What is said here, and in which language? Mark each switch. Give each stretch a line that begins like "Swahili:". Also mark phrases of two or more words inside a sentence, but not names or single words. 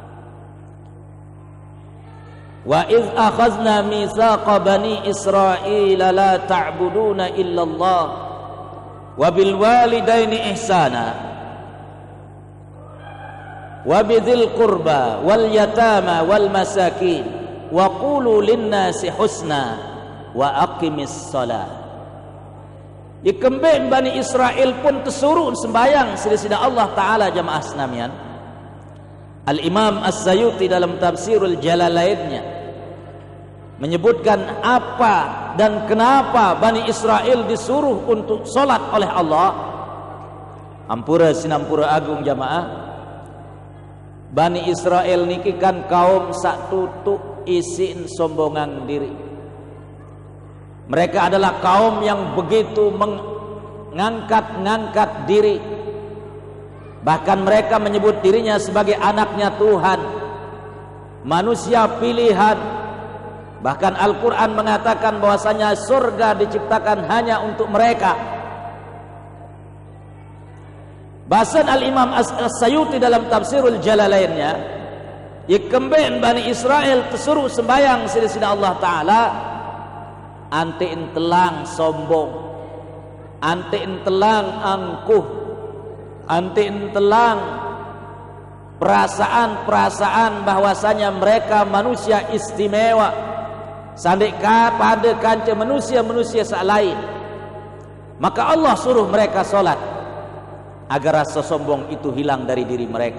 Arabic: وإذ أخذنا ميثاق بني إسرائيل لا تعبدون إلا الله وبالوالدين إحسانا وبذي القربى واليتامى والمساكين وقولوا للناس حسنا وأقيموا الصلاة.
Sasak: Ikembe Bani Israel pun tersuruh sembahyang sida-sida
Arabic: Allah Ta'ala
Sasak: jamaah senamian.
Indonesian: Al-Imam As-Sayuti dalam tafsirul Jalalainnya menyebutkan apa dan kenapa Bani Israel disuruh untuk solat oleh Allah.
Sasak: Ampura sinampura agung jamaah, Bani Israel niki kan kaum sak tutuk isin sombongan diri.
Indonesian: Mereka adalah kaum yang begitu mengangkat diri. Bahkan mereka menyebut dirinya sebagai anaknya Tuhan, manusia pilihan. Bahkan Al-Quran mengatakan bahwasanya surga diciptakan hanya untuk mereka. Bahasan Al-Imam As-Sayuti dalam tafsirul Jalalainnya,
Sasak: Ikemben Bani Israel tersuruh sembahyang sida-sida Allah Ta'ala, ante entelang
Indonesian: sombong,
Sasak: ante entelang
Indonesian: angkuh,
Sasak: ante entelang
Indonesian: perasaan-perasaan bahwasanya mereka manusia istimewa,
Sasak: sandika pada kanca
Indonesian: manusia-manusia lain. Maka Allah suruh mereka solat agar rasa sombong itu hilang dari diri mereka.